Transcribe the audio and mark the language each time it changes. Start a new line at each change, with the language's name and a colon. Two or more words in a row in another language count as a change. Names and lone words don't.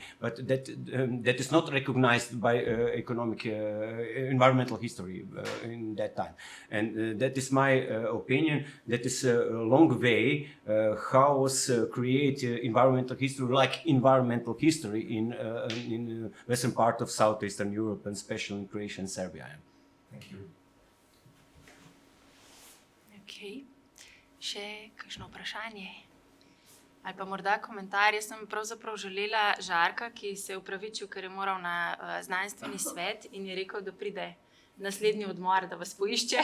English: But that is not recognized by environmental history in that time. And that is my opinion. That is a long way how was create environmental history like environmental history in western part of Southeastern Europe, and especially in Croatia and Serbia. Thank you.
Slovenian: Okay. Še kakšno vprašanje? Ali pa morda komentar? Jaz sem pravzaprav želela Žarka, ki se je opravičil, ker je moral na znanstveni svet in je rekel, da pride naslednji odmor, da vas poišče.